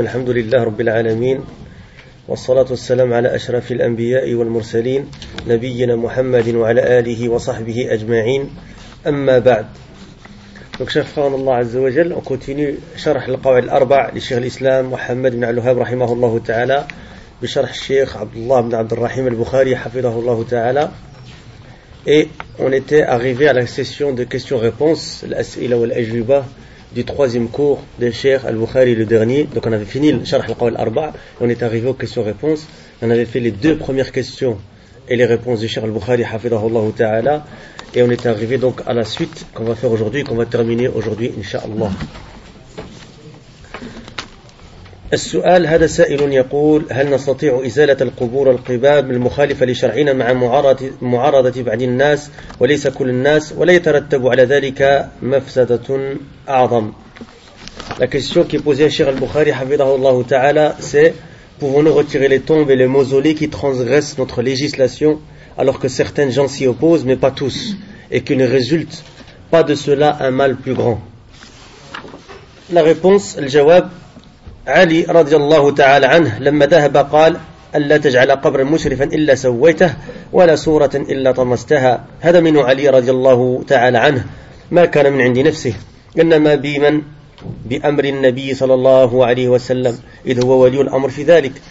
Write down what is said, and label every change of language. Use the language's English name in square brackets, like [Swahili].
[Arabic] الحمد لله رب العالمين، والصلاة والسلام على أشرف الأنبياء والمرسلين نبينا محمد وعلى آله وصحبه أجمعين، أما بعد. [French] Donc, cher frère, Allah Azza wa Jal, on continue [Arabic] شرح القواعد الأربع لشيخ الإسلام محمد بن علهاب رحمه الله تعالى بشرح الشيخ عبد الله بن عبد الرحيم البخاري حفظه الله تعالى. [French] Et on était arrivé à la session de questions-réponses, [Arabic] l'as'ila wal ajuba, [French] du troisième cours de Cheikh Al-Bukhari, le dernier. Donc on avait fini le Sharh al-Qawl al-Arba, et on est arrivé aux questions-réponses. On avait fait les deux premières questions et les réponses de Cheikh Al-Bukhari, hafidhahullah ta'ala. Et on est arrivé donc à la suite qu'on va faire aujourd'hui, qu'on va terminer aujourd'hui, inshallah. [Arabic] السؤال هذا سائل يقول هل نستطيع إزالة القبور القباب المخالفة لشرعنا مع معارضة بعض الناس وليس كل الناس ولا يترتب على ذلك مفسدة أعظم. [French] La question qui est posée à Cheikh Al-Bukhari [Arabic] حفظه الله تعالى [French] c'est pouvons-nous retirer les tombes et les mausolées qui transgressent notre législation alors que certaines gens s'y opposent mais pas tous et qu'il ne résulte pas de cela un mal plus grand. La réponse, le jawab, [Arabic] علي رضي الله تعالى عنه لما ذهب قال ألا تجعل قبرا مشرفا إلا سويته ولا صورة إلا طمستها. هذا من علي رضي الله تعالى عنه، ما كان من عند نفسه، إنما بمن بأمر النبي صلى الله عليه وسلم إذ هو ولي الأمر في ذلك.